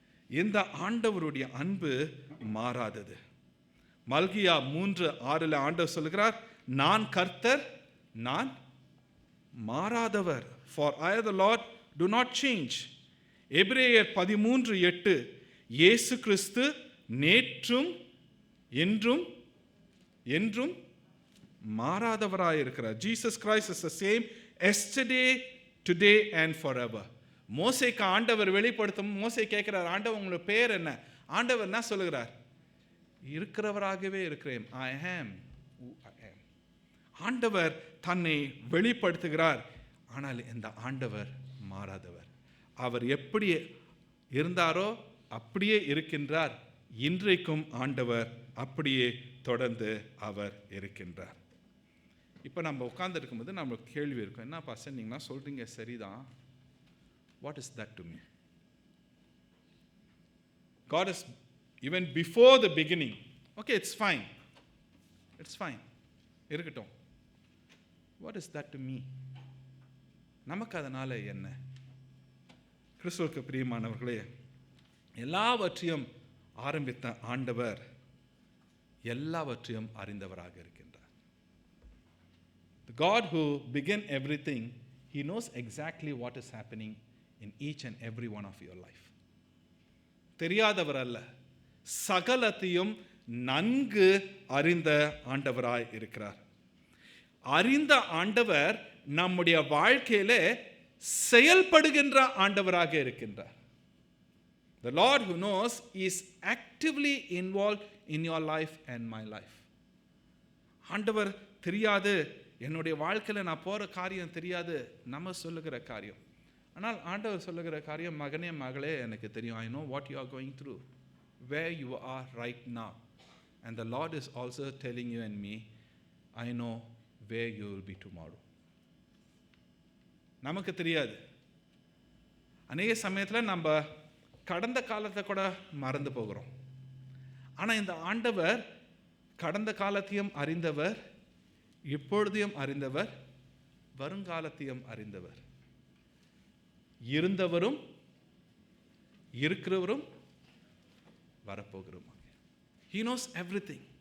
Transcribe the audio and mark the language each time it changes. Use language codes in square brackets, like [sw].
[ta] இந்த ஆண்டவருடைய அன்பு மாறாதது. மல்கியா 3:6 ஆண்டவர் சொல்கிறார், நான் கர்த்தர், நான் மாறாதவர். [en] For I the Lord do not change. [ta] எபிரேயர் 13:8 இயேசு கிறிஸ்து நேற்றும் என்றும் என்றும் மாறாதவராயிருக்கிறார். [en] Jesus Christ is the same yesterday, today and forever. [ta] மோசேக்கு ஆண்டவர் வெளிப்படுத்தும், மோசே கேட்கிறார், ஆண்டவர் உங்களோட பேர் என்ன? ஆண்டவர் என்ன சொல்லுகிறார்? இருக்கிறவராகவே இருக்கிறேன். [en] I am who I am. [ta] ஆண்டவர் தன்னை வெளிப்படுத்துகிறார். ஆனால் இந்த ஆண்டவர் மாறாதவர். அவர் எப்படி இருந்தாரோ அப்படியே இருக்கின்றார். இன்றைக்கும் ஆண்டவர் அப்படியே தொடர்ந்து அவர் இருக்கின்றார். இப்போ நம்ம உட்கார்ந்துருக்கும் போது நம்மளுக்கு கேள்வி இருக்கும், என்ன பாஸ்டர் நீங்களாம் சொல்கிறீங்க சரிதான், [en] What is that to me? God is even before the beginning. Okay, it's fine. It's fine. [ta] இருக்கட்டும். [en] What is that to me? [ta] நமக்கு அதனால என்ன? கிறிஸ்துவுக்கு பிரியமானவர்களே, எல்லாவற்றையும் ஆரம்பித்த ஆண்டவர் எல்லாவற்றையும் அறிந்தவராக இருக்கின்றார். [en] The God who began everything, he knows exactly what is happening in each and every one of your life. [ta] தெரியாதவர் அல்ல, சகலத்தையும் நன்கு அறிந்த ஆண்டவராய் இருக்கிறார். அறிந்த ஆண்டவர் நம்முடைய வாழ்க்கையில செயல்படுகின்ற ஆண்டவராக இருக்கின்றார். [en] The Lord who knows is actively involved in your life and my life. [ta] ஆண்டவர் தெரியாது, என்னுடைய வாழ்க்கையில் நான் போகிற காரியம் தெரியாது நம்ம சொல்லுகிற காரியம். ஆனால் ஆண்டவர் சொல்லுகிற காரியம், மகனே மகளே எனக்கு தெரியும். [en] I know what you are going through, where you are right now. And the Lord is also telling you and me, I know where you will be tomorrow. [ta] நமக்கு தெரியாது. அநேக சமயத்தில் நம்ம கடந்த காலத்தை கூட மறந்து போகிறோம். ஆனால் இந்த ஆண்டவர் கடந்த காலத்தையும் அறிந்தவர், இப்பொழுதையும் அறிந்தவர், வருங்காலத்தையும் அறிந்தவர், இருந்தவரும் இருக்கிறவரும் வரப்போகிறோம். [en] He knows everything.